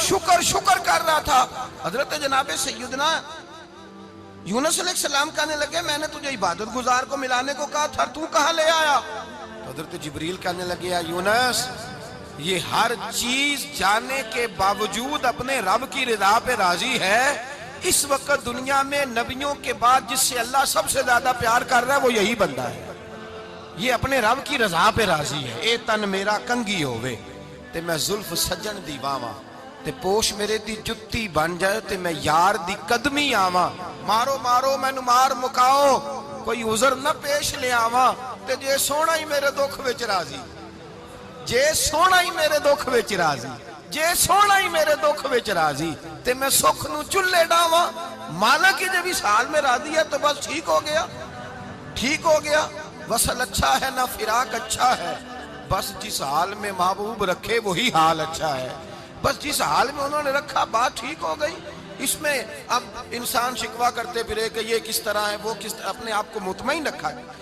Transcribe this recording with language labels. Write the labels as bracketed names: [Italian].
[Urdu] شکر شکر کر رہا تھا. حضرت جناب سیدنا یونس علیہ السلام کہنے لگے میں نے تجھے عبادت گزار کو ملانے کو کہا تھا، تو کہاں لے آیا؟ تو حضرت جبریل کہنے لگے یا یونس یہ ہر چیز جانے کے باوجود اپنے رب کی رضا پہ راضی ہے. اس وقت دنیا میں نبیوں کے بعد جس سے اللہ سب سے زیادہ پیار کر رہا ہے وہ یہی بندہ ہے. یہ اپنے رب کی رضا پہ راضی ہے. [Punjabi] اے تن میرا کنگی ہووے تے میں زلف سجن دی واواں تے پوش میرے دی جتی بن جائے تے میں یار دی قدمی آواں. مارو مارو مینوں مار مکاؤ کوئی عذر نہ پیش لے آواں تے جے سونا ہی میرے دکھ وچ راضی، جے سونا ہی میرے دکھ وچ راضی، جے سونا ہی میرے دکھ وچ راضی تے میں سکھ نو چلے ڈاواں. [Urdu] مالک جب اس حال میں راضی ہے تو بس ٹھیک ہو گیا، ٹھیک ہو گیا. وصل اچھا ہے نہ فراق اچھا ہے، بس جس حال میں محبوب رکھے وہی حال اچھا ہے. بس جس حال میں انہوں نے رکھا بات ٹھیک ہو گئی. اس میں اب انسان شکوہ کرتے پھرے کہ یہ کس طرح ہے وہ کس طرح، اپنے آپ کو مطمئن رکھا ہے.